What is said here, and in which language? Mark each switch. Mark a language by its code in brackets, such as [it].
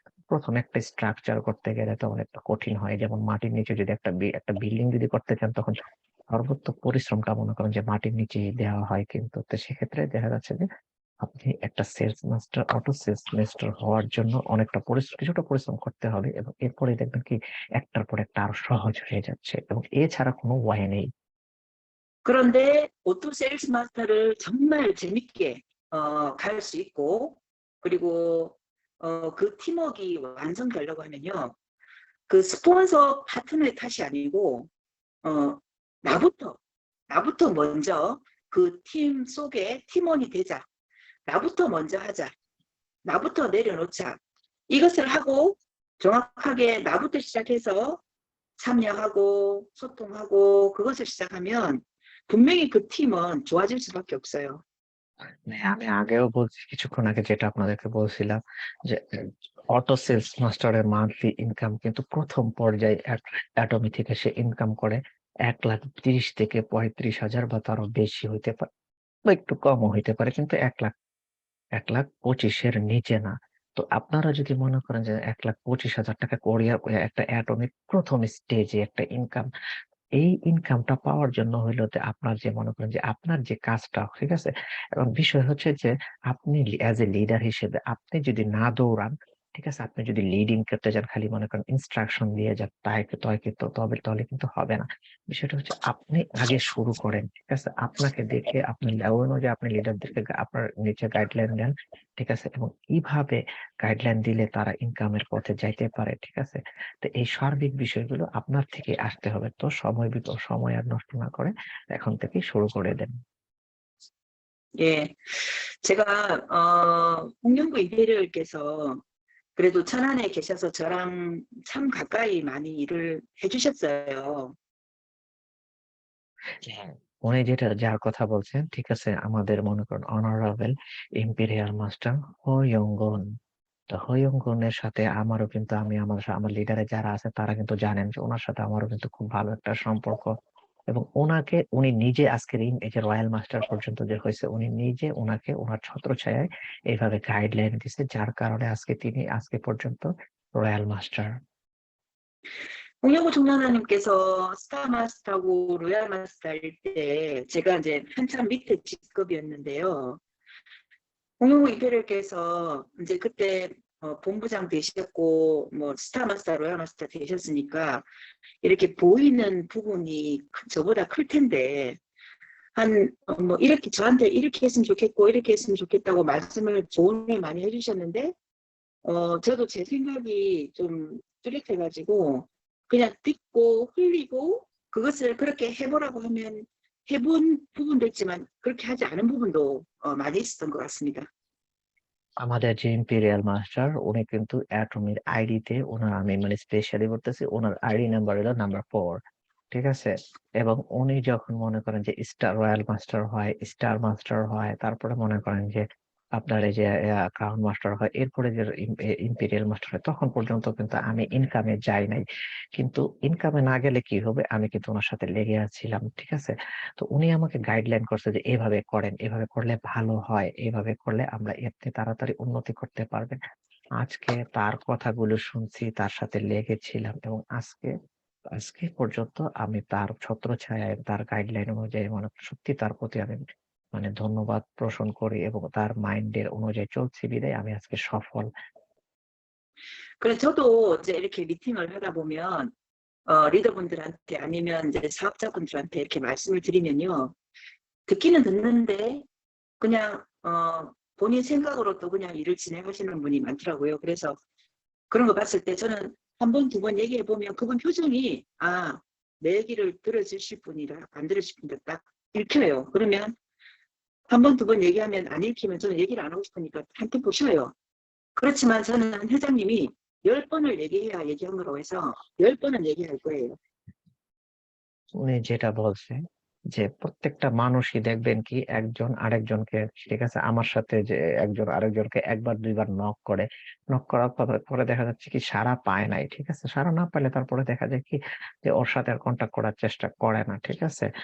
[bn] ১ম একটা স্ট্রাকচার করতে গেলে তো অনেকটা কঠিন হয়। যেমন মাটির নিচে যদি একটা বিল্ডিং যদি করতে চান তখন সর্বোচ্চ পরিশ্রমটা মনে করেন যে মাটির নিচেই দেওয়া হয় কিন্তু। তো সেক্ষেত্রে দেখা যাচ্ছে যে আপনি একটা sales master, auto sales master হওয়ার জন্য অনেকটা কিছুটা পরিশ্রম করতে হবে এবং এরপরেই দেখবেন কি একটার পর একটা আরো সহজ হয়ে যাচ্ছে এবং এছাড়া কোনো ওয়ে নেই। [ko] 그런데 오토 세일즈 마스터를 정말 재밌게 갈 수 있고 그리고 그 팀워크가 완성되려고 하면요. 그 스폰서 파트너의 탓이 아니고 어, 나부터 나부터 먼저 그 팀 속에 팀원이 되자. 나부터 먼저 하자. 나부터 내려놓자. 이것을 하고 정확하게 나부터 시작해서 참여하고 소통하고 그것을 시작하면 분명히 그 팀은 좋아질 수밖에 없어요. [bn] মানে আমি আগেও বলছি কিছুক্ষণ আগে যেটা আপনাদেরকে বলছিলাম যে অটো সেলস মাস্টারের মান্থলি ইনকাম কিন্তু ১ম পর্যায়ে এটমি থেকে সে ইনকাম করে ১,৩০,০০০ থেকে ৩৫,০০০ বা তারও বেশি হইতে পারে বা একটু কমও হইতে পারে। কিন্তু ১,২৫,০০০ এর নিচে না। তো আপনারা যদি মনে করেন যে ৳১,২৫,০০০ করিয়া একটা এটমিক ১ম স্টেজে একটা ইনকাম এই ইনকামটা পাওয়ার জন্য হইলো যে আপনার যে মনে করেন যে আপনার যে কাজটা, ঠিক আছে? এবং বিষয় হচ্ছে যে আপনি অ্যাজ এ লিডার হিসেবে আপনি যদি না দৌড়ান, ঠিক আছে? আপনি যদি লিডিং করতে যান, খালি মনে করেন ইনস্ট্রাকশন দিয়ে যান, তাহলে কিন্তু হবে না। বিষয়টা হচ্ছে আপনি আগে শুরু করেন। ঠিক আছে? আপনাকে দেখে আপনি ওই অনুযায়ী আপনি লিডারদেরকে আপনার নিচে গাইডলাইন দেন। ঠিক আছে? এবং কিভাবে গাইডলাইন দিলে তারা ইনকামের পথে যাইতে পারে। ঠিক আছে? তো এই সার্বিক বিষয়গুলো আপনার থেকে আসতে হবে। তো সময় আর নষ্ট না করে এখন থেকেই শুরু করে দেন। [ko] 예. 제가 홍명구 임페리얼께서 그래도 천안에 계셔서 저랑 참 가까이 많이 일을 해주셨어요. [bn] হ্যাঁ, উনি যার কথা বলছেন, ঠিক আছে? আমাদের মনে করেন অনারেবল ইম্পেরিয়াল মাস্টার হোয়ঙ্গন। তো হোয়ঙ্গনের সাথে আমারও কিন্তু আমার লিডারে যারা আছে তারা কিন্তু জানেন যে উনার সাথে আমারও কিন্তু খুব ভালো একটা সম্পর্ক। এবং উনি নিজে আজকের এই যে রয়্যাল মাস্টার পর্যন্ত যে হয়েছে, উনি নিজে উনাকে উনার ছত্রছায়ায় এইভাবে গাইডলাইন দিছে, যার কারণে তিনি আজকে পর্যন্ত রয়্যাল মাস্টার। [ko] 홍명구 총장님께서 스타마스터하고 로얄마스터일 때 제가 이제 한참 밑에 직급이었는데요. 홍명구 임페리얼께서 이제 그때 본부장 되셨고 뭐 스타마스터, 로얄마스터 되셨으니까 이렇게 보이는 부분이 저보다 클 텐데 뭐 이렇게 저한테 이렇게 했으면 좋겠고 이렇게 했으면 좋겠다고 말씀을 조언을 많이 해주셨는데 저도 제 생각이 좀 뚜렷해가지고 그냥 듣고 흘리고 그것을 그렇게 해보라고 하면 해본 부분도 있지만 그렇게 하지 않은 부분도 많이 있었던 것 같습니다. [bn] আমাদের যে ইম্পেরিয়াল মাস্টার উনি কিন্তু অ্যাটমির আইডিতে আমি মানে স্পেশালি বলতেছি, ওনার আইডি নাম্বার হলো নাম্বার 4। ঠিক আছে? এবং উনি যখন মনে করেন যে স্টার মাস্টার হয়, তারপরে মনে করেন যে আপনার এই যে ক্রাউন মাস্টার হয়, এরপরে যে ইম্পেরিয়াল মাস্টার হয়, তখন পর্যন্ত কিন্তু আমি ইনকামে যাই নাই। কিন্তু ইনকামে না গেলে কি হবে, আমি কিন্তু ওনার সাথে লেগে আছিলাম। ঠিক আছে? তো উনি আমাকে গাইডলাইন করছে যে এভাবে করেন, এভাবে করলে ভালো হয়, এভাবে করলে আমরা এতে তাড়াতাড়ি উন্নতি করতে পারবেন। আজকে তার কথাগুলো শুনছি, তার সাথে লেগেছিলাম এবং আজকে পর্যন্ত আমি তার ছত্রছায়ায়, তার গাইডলাইন অনুযায়ী মানে সত্যি তার প্রতি আমি মানে ধন্যবাদ পোষণ করি এবং তার মাইন্ডের অনুযায়ী চলছি বিধায় আমি আজকে সফল। [ko] 그래서 저도 이제 이렇게 미팅을 하다 보면 리더분들한테 아니면 이제 사업자분들한테 이렇게 말씀을 드리면요. 듣기는 듣는데 그냥 본인 생각으로 또 그냥 일을 진행하시는 분이 많더라고요. 그래서 그런 거 봤을 때 저는 한 번, 두 번 얘기해 보면 그분 표정이 내 얘기를 들어주실 분이라 안 들으실 분이라 딱 읽혀요. 그러면 한 번, 두 번 얘기하면 안 읽히면 저는 얘기를 안 하고 싶으니까 한 템포 쉬어요. 그렇지만 저는 회장님이 10번을 얘기해야 얘기한 거라고 해서 10번은 얘기할 거예요. [bn] উনি যেটা বলছে যে প্রত্যেকটা মানুষই দেখবেন কি একজন আরেকজনকে, ঠিক আছে, আমার সাথে যে একজন আরেকজনকে একবার দুইবার নক করার পরে দেখা যাচ্ছে কি সাড়া পায় নাই। ঠিক আছে? সাড়া না পাইলে তারপরে দেখা যায় কি যে ওর সাথে আর কন্টাক্ট করার চেষ্টা করে না। ঠিক আছে?